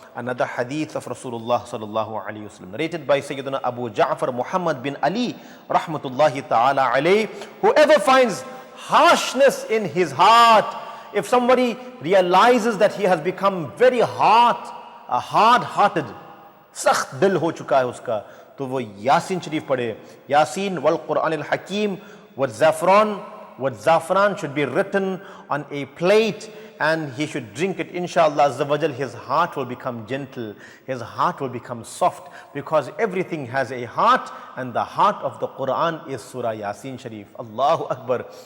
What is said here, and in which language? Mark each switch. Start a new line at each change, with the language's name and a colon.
English: Another hadith of Rasulullah sallallahu alayhi wasallam, narrated by Sayyidina Abu Ja'far Muhammad bin Ali rahmatullahi ta'ala alayhi, whoever finds harshness in his heart, if somebody realizes that he has become very hard-hearted,
Urdu: سخت دل ہو چکا ہے اس کا, تو وہ یاسین شریف پڑھے.
Arabic: یاسین والقرآن الحکیم.
English: والزعفران should be written on a plate and he should drink it. Inshallah Azza wa Jal, his heart will become gentle, his heart will become soft, because everything has a heart, and the heart of the Quran is Surah Yasin Sharif. Allahu Akbar.